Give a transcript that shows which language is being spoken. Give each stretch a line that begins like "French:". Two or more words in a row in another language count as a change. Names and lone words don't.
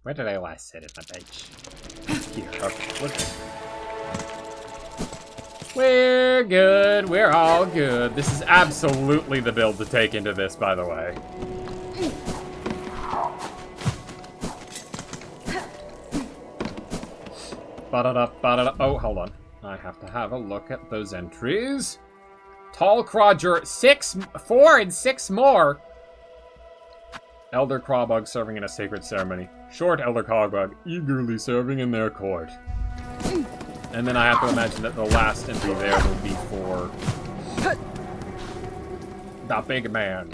English: Where did I last sit at my bench? Here, okay, we're good. We're good, we're all good. This is absolutely the build to take into this, by the way. Ba-da-da, oh, hold on. I have to have a look at those entries. Tall Crawger, 4 and 6 more. Elder Crawbug serving in a sacred ceremony. Short Elder Crawbug eagerly serving in their court. And then I have to imagine that the last entry there will be for the big man.